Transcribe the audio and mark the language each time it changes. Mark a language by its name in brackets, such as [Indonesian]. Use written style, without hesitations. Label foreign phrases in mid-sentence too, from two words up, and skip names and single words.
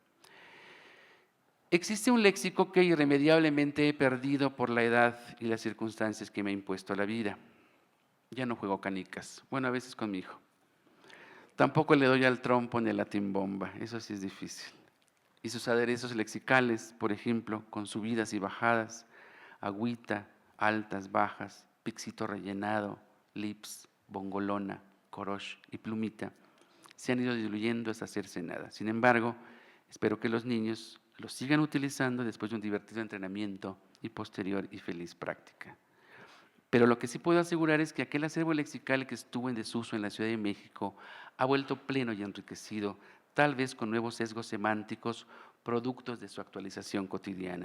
[Spanish] Existe un léxico que irremediablemente he perdido por la edad y las circunstancias que me ha impuesto la vida. Ya no juego canicas, bueno, a veces con mi hijo. Tampoco le doy al trompo ni a la timbomba, eso sí es difícil. y sus aderezos lexicales, por ejemplo, con subidas y bajadas, agüita, altas, bajas, pixito rellenado, lips, bongolona, corosh y plumita, se han ido diluyendo hasta hacerse nada. Sin embargo, espero que los niños los sigan utilizando después de un divertido entrenamiento y posterior y feliz práctica. Pero lo que sí puedo asegurar es que aquel acervo lexical que estuvo en desuso en la Ciudad de México ha vuelto pleno y enriquecido, tal vez con nuevos sesgos semánticos productos de su actualización cotidiana.